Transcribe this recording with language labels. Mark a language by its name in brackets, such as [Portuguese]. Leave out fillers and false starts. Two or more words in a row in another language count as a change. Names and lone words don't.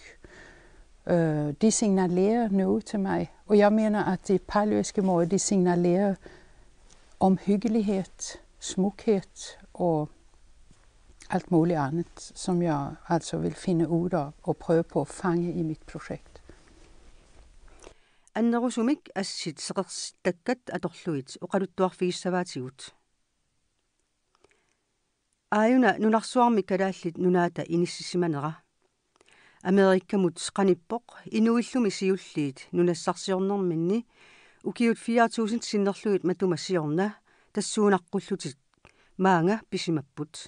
[Danish] De signalerer noget til mig. Og jeg mener, at de paleoeskimoer, de signalerer omhyggelighed, smukhed og alt muligt andet, som jeg altså vil finde ud af og prøve på at fange i mit projekt. [Kalaallisut] Annerusumik assit seqersitakkat atorluit uqaluttuarfigissavaatigut. Aajuna nunarsuarmi kalaallit nunaata inississimanera. Amerikkamut qanippoq inuillumi siulliit nunassarsiornerminni ukiut 4000 sinnerluit matumassiorna tassuunaqqullutit maanga pisimapput.